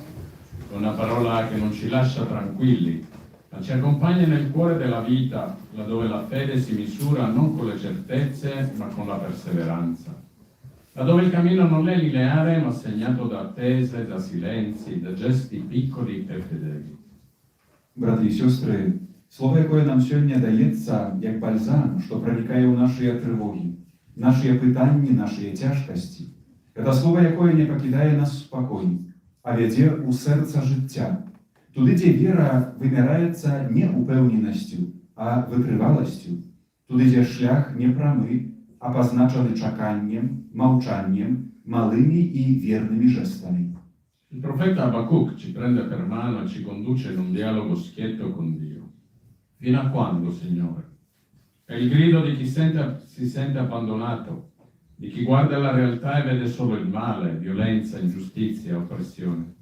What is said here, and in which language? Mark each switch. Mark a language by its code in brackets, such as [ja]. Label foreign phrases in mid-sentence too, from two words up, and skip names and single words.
[it] È una parola che non ci lascia tranquilli, ma ci accompagna nel cuore della vita, laddove la fede si misura non con le certezze, ma con la perseveranza. Laddove il cammino non è lineare, ma segnato da attese, da silenzi, da gesti piccoli e fedeli. [be] Браты і сёстры, слово, якое нам сёння даецца, як бальзам, што пранікае ў нашыя трывогі, нашыя пытанні, нашыя цяжкасці. Гэта слово, якое не пакідае нас спакой, а вядзе ў сэрца жыцця. Туды, дзе вера вымяраецца не упэўненасцю, а вытрываласцю. Туды, дзе шлях не прамы, а пазначаны чаканнем, маўчаннем, малымі і вернымі жестамі. [it] Il profeta Habacuc ci prende per mano e ci conduce in un dialogo schietto con Dio. Fino a quando, Signore? È il grido di chi si sente abbandonato, di chi guarda la realtà e vede solo il male, violenza, ingiustizia, oppressione.